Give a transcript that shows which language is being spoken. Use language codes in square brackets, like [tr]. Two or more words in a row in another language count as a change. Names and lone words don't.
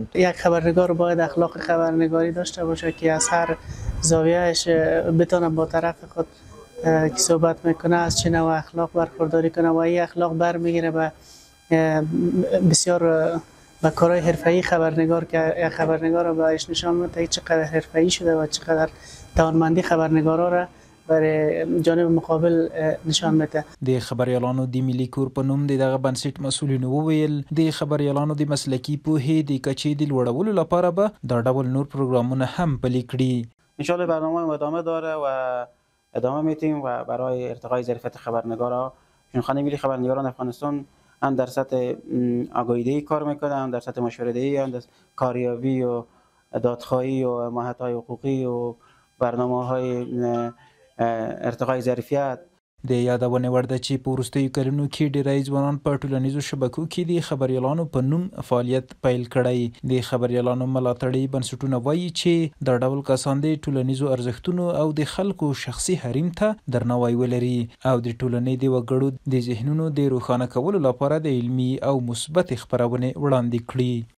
[fa] یک خبرنگار باید اخلاق خبرنگاری داشته باشه که از هر زاویهش بتونه با طرف خود که صحبت میکنه از چه نوع اخلاق برخورداری کنه و این اخلاق برمیگیره به بسیار و کارهای حرفه‌ای خبرنگار که خبرنگار را بهش نشان میده چقدر حرفه‌ای شده و چقدر توانمندی خبرنگارا را برای جانب مقابل نشان میده. [ps] د خبريالانو د ملي کور په نوم دغه بنسټ مسؤلینو وویل د خبريالانو د مسلکي پوهې د کچې د لوړولو لپاره به دا ډول نور پروګرامونه هم پلي کړي. [ar] ان شاء الله [fa] برنامه ادامه داره و ادامه میتیم و برای ارتقای ظرفیت خبرنگارا نشانخانه ملی خبرنگاران افغانستان هم در سطح آگاهی‌دهی کار میکنه، هم در سطح مشوره‌دهی، هم در کاریابی و دادخواهی و حمایت‌های حقوقی و برنامه‌های ارتقای ظرفیت. [ps] د یادونه وړ ده چې په وروستیو کلونو کې ډیری ځوانان په ټولنیزو شبکو کې د خبريالانو په نوم فعالیت پیل کړی. د خبريالانو ملاتړي بنسټونه وایي چې د ډول کسان د ټولنیزو ارزښتونو او د خلکو شخصي حریم ته درناوی ولري او د ټولنې د وګړو د ذهنونو د روښانه کولو لپاره د علمي او مثبت خبرونه وړاندې کړي.